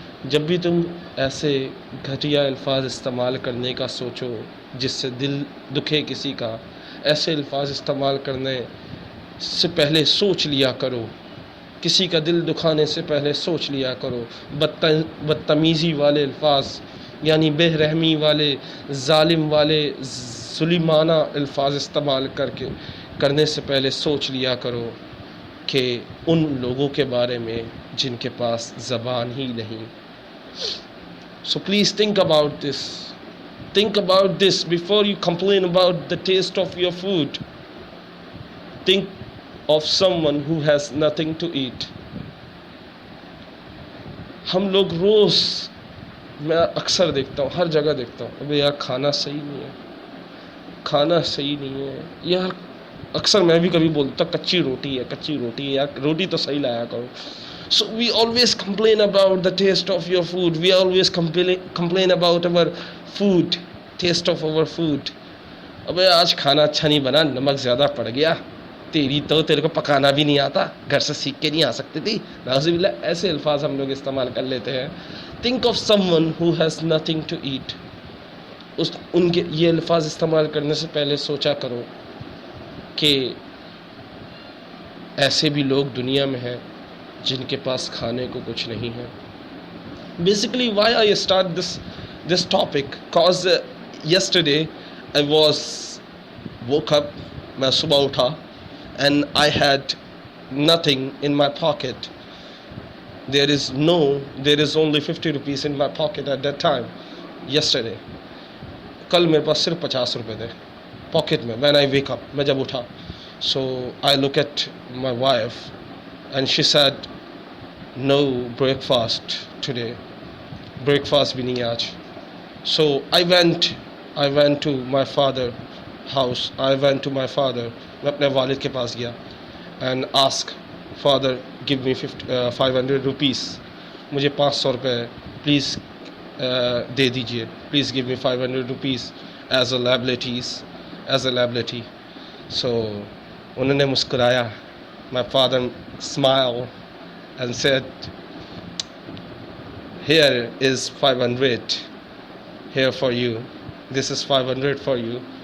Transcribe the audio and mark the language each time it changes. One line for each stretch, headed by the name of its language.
Urdu: جب بھی تم ایسے گھٹیا الفاظ استعمال کرنے کا سوچو جس سے دل دکھے کسی کا، ایسے الفاظ استعمال کرنے سے پہلے سوچ لیا کرو، کسی کا دل دکھانے سے پہلے سوچ لیا کرو۔ بدتمیزی والے الفاظ یعنی بے رحمی والے، ظالم والے، ظلمانہ الفاظ استعمال کرنے سے پہلے سوچ لیا کرو کہ ان لوگوں کے بارے میں جن کے پاس زبان ہی نہیں۔
English: So please think about this. Think about this before you complain about the taste of your food. Think of someone who has nothing to eat.
Urdu: ہم لوگ روز، میں اکثر دیکھتا ہوں، ہر جگہ دیکھتا ہوں، ابھی یار کھانا صحیح نہیں ہے، کھانا صحیح نہیں ہے یار۔ اکثر میں بھی کبھی بولتا کچی روٹی ہے یار، روٹی تو صحیح لایا کرو۔
English: So we always complain about the taste of your food. We always complain about our food, taste of our food.
Urdu: ابے آج کھانا اچھا نہیں بنا، نمک زیادہ پڑ گیا، تیری تو تیرے کو پکانا بھی نہیں آتا, گھر سے سیکھ کے نہیں آ سکتی تھی. نعوذ باللہ, ایسے الفاظ ہم لوگ استعمال کر لیتے ہیں.
English: Think of someone who has nothing to eat.
Urdu: ان کے یہ الفاظ استعمال کرنے سے پہلے سوچا کرو کہ ایسے بھی لوگ دنیا میں ہیں جن کے پاس کھانے کو کچھ نہیں ہے.
English: basically why I start this topic cause yesterday I woke up,
Urdu: میں صبح اٹھا
English: and I had nothing in my pocket. There is only 50 rupees in my pocket at that time, yesterday.
Urdu: کل میرے پاس صرف 50 روپے تھے پاکٹ میں
English: when I wake up,
Urdu: میں جب اٹھا.
English: So I look at my wife and she said no breakfast today, breakfast
Urdu: بھی نہیں آج.
English: So I went to my father's house.
Urdu: میں اپنے والد کے پاس گیا
English: and ask father give me 500 rupees,
Urdu: مجھے 500 روپے پلیز دے دیجیے, please
English: give me 500 rupees as a liability.
Urdu: So انہوں نے مسکرایا.
English: My father smiled and said here is 500 here for you, this is 500 for you.